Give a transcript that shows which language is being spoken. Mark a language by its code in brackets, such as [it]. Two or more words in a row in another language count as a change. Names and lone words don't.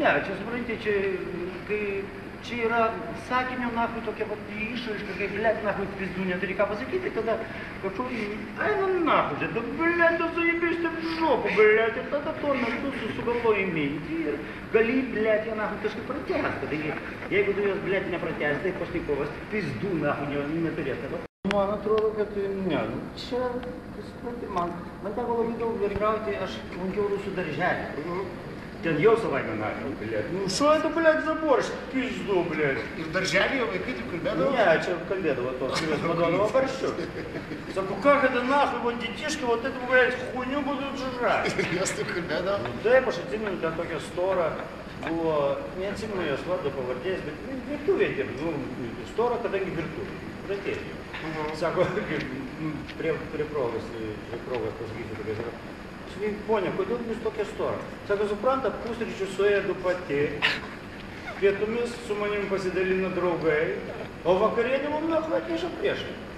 [lt] Ne, čia supranti, čia yra sakinio nahui tokia vat išraiška, kai [ru] блядь нахуй пизду [lt] neturi ką pasakyti, tada kažkokį, eina nahui, tada blėt, tu [ru] съебёшься в жопу, блядь, [lt] ir tada tuo metu sugalvoji mintį ir gali blėt ją nahui kažkaip pratęsti, kadangi jeigu tu jos blėt nepratęsti, tai pašnikovas [ru] пизду нахуй [lt] neturės. Tada man atrodo, kad ne, čia, supranti, man teko labai daug vergrauti, aš lankiau rusų darželį. Ten jau savaime [ru] нахуй, блядь. [lt] Nu, [ru] šo это, блядь, за борщ? Пизду, блядь. [lt] Ir darželėje vaikai taip kalbėdavo? Не, čia kalbėdavo tos, kurios [ru] подавало борщу. Саку, как это нахуй, вот детишки, вот эту, блядь, хуйню будут жрать. [lt] Jos taip kalbėdavo? Taip, aš atsimenu, ten tokia stora buvo, neatsimenu jos vardo pavardės, bet virtuvė dirb, nu, stora, kadangi virtuvė, pratėjo. Sako, prie progos pasakysiu tokias yra. Ponia, kodėl jūs tokia stora? Sako, supranta, pusryčių suėdu pati, pietumis su manim pasidalina draugai, o vakarienė mum nahui atneša priešai.